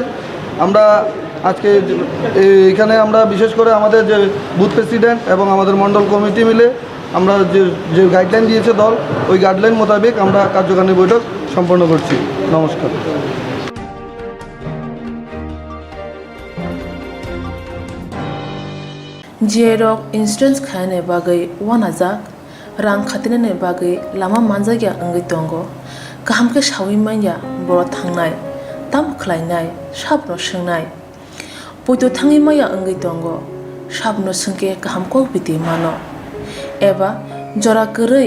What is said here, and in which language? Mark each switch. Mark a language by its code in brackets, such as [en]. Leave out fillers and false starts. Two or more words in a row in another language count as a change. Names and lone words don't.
[bn] আমরা আজকে এখানে আমরা বিশেষ করে আমাদের যে বুথ প্রেসিডেন্ট এবং আমাদের মণ্ডল কমিটি মিলে আমরা যে গাইডলাইন দিয়েছে দল, ওই গাইডলাইন মোতাবেক আমরা কার্যকারিণী বৈঠক সম্পন্ন করছি। নমস্কার। [brx] जियरक इन्सुरेन्स खाने बागै वानाजाक रां खातिने बागै लामा मानजागिया अंगै दंगो गाहामके सावि माइया बर थांनाय ताम खलायनाय साबनो सोंनाय बयदो थाङै माइया अंगै दंगो साबनो सोंके गाहामको बिदि मानो एबा जरा गोरै